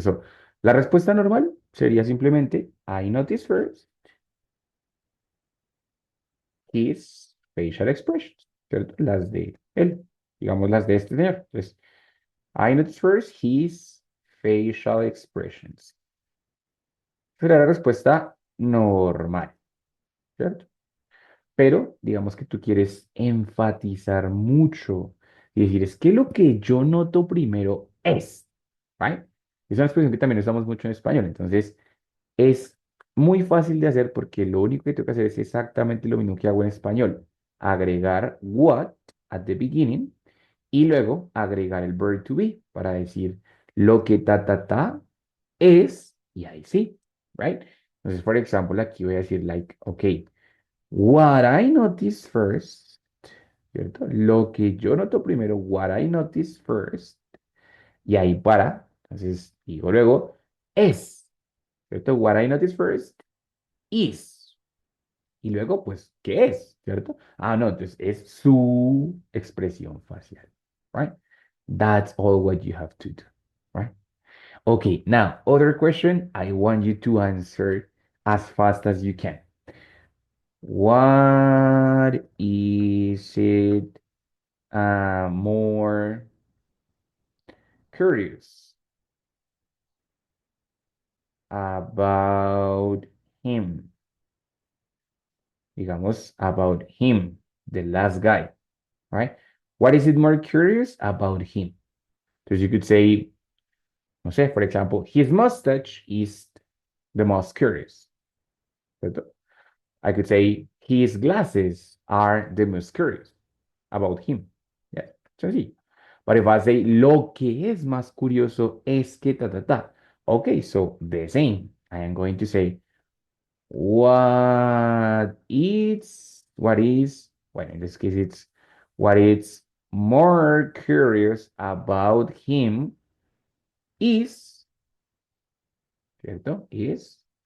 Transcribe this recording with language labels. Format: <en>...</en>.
<en>So,</en> <es>la respuesta normal sería simplemente,</es> <en>I notice first his facial expressions,</en> <es>¿cierto? Las de él, digamos las de este señor. Entonces,</es> <en>I notice first his facial expressions.</en> <es>Será la respuesta normal, ¿cierto? Pero digamos que tú quieres enfatizar mucho y decir, es que lo que yo noto primero es, ¿right? Es una expresión que también usamos mucho en español, entonces es muy fácil de hacer porque lo único que tengo que hacer es exactamente lo mismo que hago en español, agregar</es> <en>what at the beginning</en> <es>y luego agregar el verb to be para decir lo que ta es y ahí sí, ¿right? Entonces, por ejemplo, aquí voy a decir</es> <en>like, ok. What I notice first,</en> <es>¿cierto? Lo que yo noto primero,</es> <en>what I notice first,</en> <es>y ahí para, entonces digo luego, es, ¿cierto?</es> <en>What I notice first is,</en> <es>y luego, pues, ¿qué es? ¿Cierto? Ah, no, entonces es su expresión facial, right?</es> <en>That's all what you have to do, right? Okay, now, other question, I want you to answer as fast as you can. What is it more curious about him?</en> <es>Digamos,</es> <en>about him, the last guy, right? What is it more curious about him? Because you could say,</en> <es>no sé,</es> <en>for example, his mustache is the most curious.</en> <es>¿Cierto?</es> <en>I could say his glasses are the most curious about him. Yeah,</en> <es>sencillo.</es> <en>But if I say</en> <es>lo que es más curioso es que ta ta ta.</es> <en>Okay, so the same. I am going to say what is, well, in this case it's what is more curious about him is,</en> <es>¿cierto?</es> <en>Is.</en>